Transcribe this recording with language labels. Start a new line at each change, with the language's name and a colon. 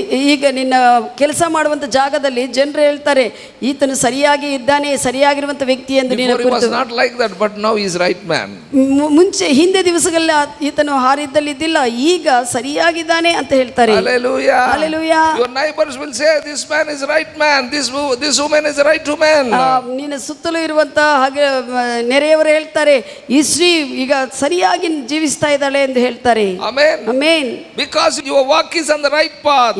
Kannada: ಈಗ ನಿನ್ನ ಕೆಲಸ ಮಾಡುವಂತ ಜಾಗದಲ್ಲಿ ಜನರು ಹೇಳ್ತಾರೆ, ಈತನು ಸರಿಯಾಗಿ ಇದ್ದಾನೆ, ಸರಿಯಾಗಿರುವಂತ ವ್ಯಕ್ತಿ ಎಂದು.
English: Before he was not like that, but now he is right man.
Kannada: ಮುಂಚೆ ಹಿಂದೆ ದಿವಸಗಳಲ್ಲಿ ಈತನು ಹಾರಿದ್ದಲ್ಲಿ ಇದ್ದಿಲ್ಲ, ಈಗ ಸರಿಯಾಗಿದ್ದಾನೆ ಅಂತ ಹೇಳ್ತಾರೆ.
English: Hallelujah. Hallelujah. Your neighbors will say this man is right man, this woman is right woman.
Kannada: ನಿನ್ನ ಸುತ್ತಲೂ ಇರುವಂತ ಹಾಗೆ ನೆರೆಯವರು ಹೇಳ್ತಾರೆ, ಈ ಸ್ತ್ರೀ ಈಗ ಸರಿಯಾಗಿ ಜೀವಿಸ್ತಾ ಇದ್ದಾಳೆ ಎಂದು ಹೇಳ್ತಾರೆ.
English: Amen. Amen. Because your walk is on the right path.